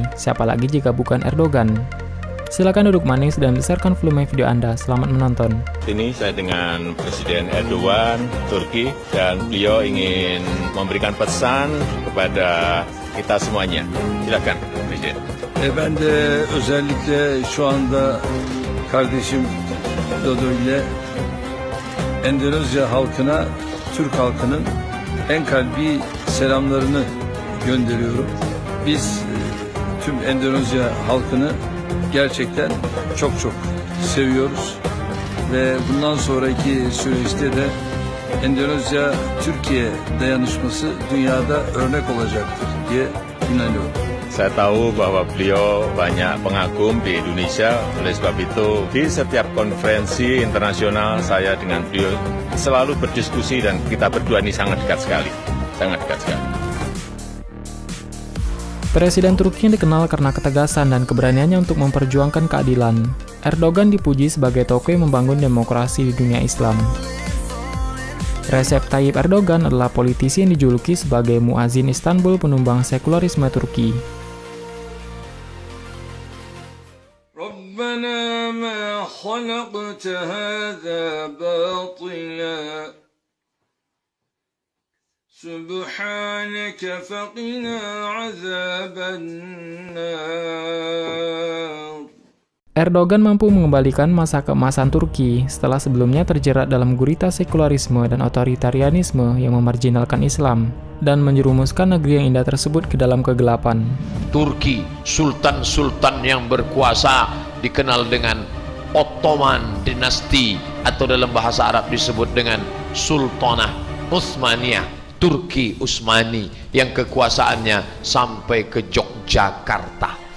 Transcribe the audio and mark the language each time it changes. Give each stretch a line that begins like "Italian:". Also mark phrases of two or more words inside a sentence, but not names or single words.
Indonesian: Siapa lagi jika bukan Erdogan? Silakan duduk manis dan besarkan volume video Anda. Selamat menonton. Ini saya dengan Presiden Erdogan, Turki, dan beliau ingin memberikan pesan kepada kita semuanya. Silakan, Presiden.
Turkish: Ben de özellikle şu anda kardeşim Dodo ile Endonezya halkına, Türk halkının en kalbi selamlarını gönderiyorum. Biz tüm Endonezya halkını gerçekten çok seviyoruz ve bundan sonraki süreçte de Endonezya-Türkiye dayanışması dünyada örnek olacaktır diye inanıyorum.
Indonesian: Saya tahu bahwa beliau banyak pengagum di Indonesia, oleh sebab itu di setiap konferensi internasional saya dengan beliau selalu berdiskusi dan kita berdua ini sangat dekat sekali. Presiden Turki yang dikenal karena ketegasan dan keberaniannya untuk memperjuangkan keadilan. Erdogan dipuji sebagai tokoh yang membangun demokrasi di dunia Islam. Recep Tayyip Erdogan adalah politisi yang dijuluki sebagai muazin Istanbul penumbang sekularisme Turki.
Arabic: ربنا ما خلقت هذا باطلا سبحانك فقنا عذاب النار.
Indonesian: Erdogan mampu mengembalikan masa keemasan Turki setelah sebelumnya terjerat dalam gurita sekularisme dan otoritarianisme yang memarjinalkan Islam dan menjerumuskan negeri yang indah tersebut ke dalam kegelapan. Turki, sultan-sultan yang berkuasa dikenal dengan Ottoman dinasti atau dalam bahasa Arab disebut dengan Sultanah Utsmaniyah, Turki Utsmani yang kekuasaannya sampai ke Yogyakarta.